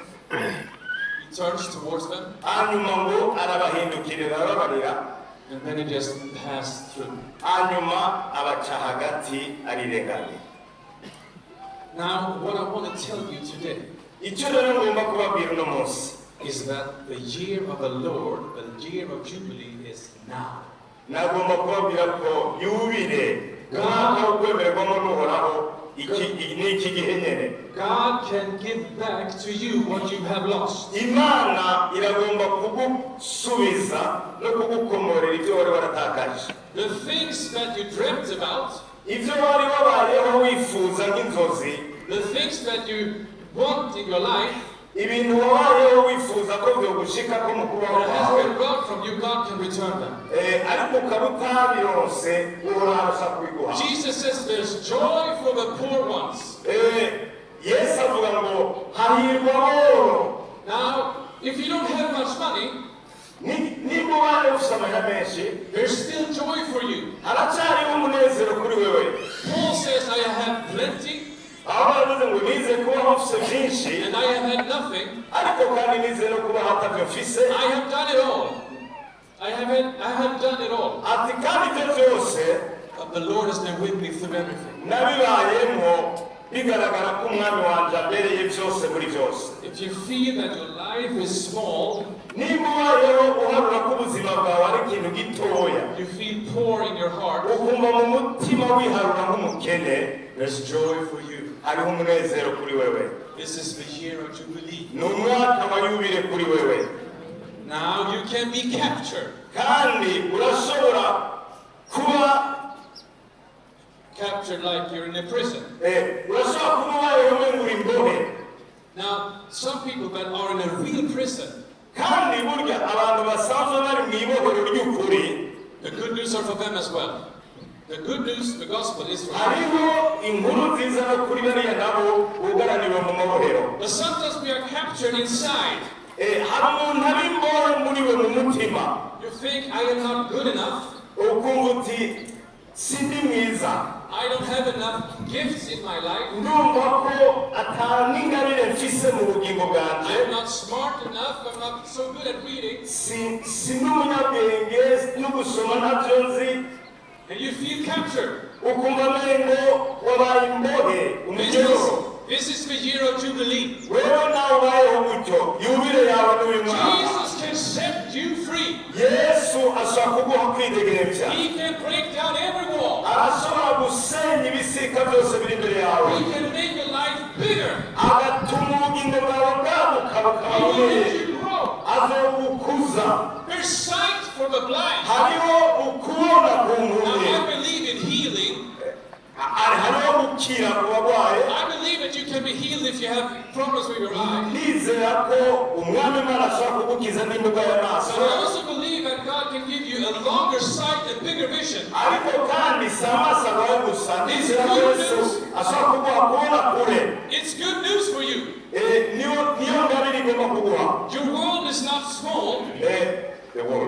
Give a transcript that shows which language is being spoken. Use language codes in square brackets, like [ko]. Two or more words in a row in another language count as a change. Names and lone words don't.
[en] He turns towards them. [rn] hanyuma ngo arabahindukirira arababarira. [en] And then he just passed through. [rn] Hanyuma abaca hagati arirenganye. [en] Now, what I want to tell you today [rn] icyo rero ngomba kubabwira uno munsi [en] is that the year of the Lord, the year of Jubilee, is now. [rn] nagomba kubabwira ko Yubile umwaka wo kwemererwamo n'uhoraho iki gihe nyene. [en] God can give back to you what you have lost. [rn] Imana iragomba kugusubiza no kugukomorera ibyo wari waratakaje. [en] The things that you dreamt about, [rn] Ibyo wari wabayeho wifuza nk'inzozi, [en] the things that you want in your life, [rn] ibintu wabayeho wifuza ko byogushika ko mu kubaho [en] that has [rn] kwawe, [en] been brought from you, God can return them. [rn] ariko ukaba utabironse urabasha kubiguha. [en] Jesus says there's joy for the poor ones. [rn] Yesu avuga ngo hahirwa aboro. [en] Now, if you don't have much money, [rn] niba ubaye ufite amahera menshi, [en] there's still joy for you. [rn] haracyariho umunezero kuri wewe. [en] Paul says, I have had plenty, [rn] aho baravuze ngo nize kubaho ufite byinshi, [en] and I have had nothing. [rn] ariko kandi nize no kubaho atabyo mfise. [en] I have done it all. I have done it all. [rn] Ati kandi ibyo byose [en] But the Lord has been with me through everything. [rn] nabibayemo bigaragara ko umwami wanje abereye byose muri byose. [en] If you feel that your life is small, [rn] niba ubayeho uharura ko ubuzima bwawe ari ikintu gitoya, [en] you feel poor in your heart, [rn] ukumva mu mutima wiharura nk'umukene, [en] there's joy for you. [rn] hariho umunezero kuri wewe. [en] This is the year of Jubilee. [rn] Ni umwaka wa yubile kuri wewe. [en] Now you can be captured. [rn] Kandi urashobora kuba [en] Captured like you're in a prison. [rn] urashobora kuba ubayeho muri imbohe. [en] Now, some people that are in a real prison, [rn] Kandi burya abantu basanzwe bari mu ibohero ry'ukuri, [en] the good news are for them as well. The good news, the gospel is for them. [rn] hariho inkuru nziza no kuri bariya nabo bugaraniwe mu mabohero. [en] But sometimes we are captured inside. [rn] Hari umuntu ari imbohe muri we mu mutima, [en] You think, I am not good enough. [rn] ukumva uti sindi mwiza, [en] I don't have enough gifts in my life. [rn] ndumva ko ataningabire mfise mu bugingo bwanje, [en] I'm not smart enough. I'm not so good at reading. [rn] si n'umunyabwenge no gusoma ntabyo nzi. [en] And you feel captured. [rn] Ukumva mengo wabaye imbohe umujero. [en] This is the year of Jubilee. [rn] Wewe nawe ubayeho gutyo, yubile yawe n'uyu mwaka. [en] Jesus can set you free. [rn] Yesu ashobora kuguha kwidegemvya. [en] He can break down every wall. [rn] Arashobora gusenya ibisika byose biri imbere yawe. [en] He can make your life bigger. [rn] Agatuma ubugingo bwawe bwaguka [en] He will [rn] bukabuye. [en] let you grow. [rn] Azogukuza. [en] There's sight for the blind. [rn] Hariho ukubona ku [en] Now, [rn] mpumyi. [en] I believe in healing. [rn] Hariho gukira ku barwayi. [en] I believe that you can be healed if you have problems with your eye. [rn] Nizera ko umwami Imana ashobora kugukiza n'indwara y'amaso. [en] But I also believe that God can give you a longer sight and bigger vision. [rn] Ariko kandi si amaso abaye gusa, nizera ko Yesu ashobora kuguha kubona kure. [en] It's good news for you. [rn] Niyo ngabire igomba kuguha. [en] Your world is not small. The world.